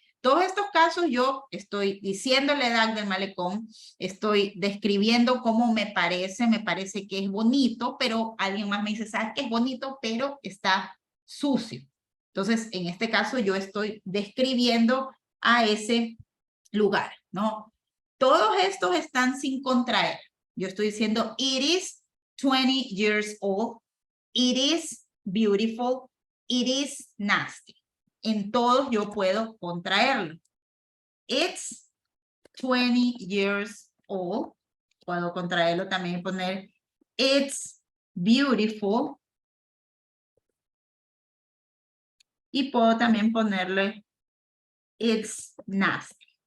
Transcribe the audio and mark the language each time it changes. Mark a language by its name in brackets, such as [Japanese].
[Spanish] Todos estos casos yo estoy diciendo la edad del malecón, estoy describiendo cómo me parece que es bonito, pero alguien más me dice, ¿sabes que es bonito, pero está sucio? Entonces, en este caso yo estoy describiendo a ese lugar, ¿no? Todos estos están sin contraer. Yo estoy diciendo, [English] it is 20 years old, it is beautiful, it is nasty. [Spanish] En todos yo puedo contraerlo. [English] It's 20 years old. [Spanish] Puedo contraerlo también y poner [English] it's beautiful. [Spanish] Y puedo también ponerle [English] it's nasty.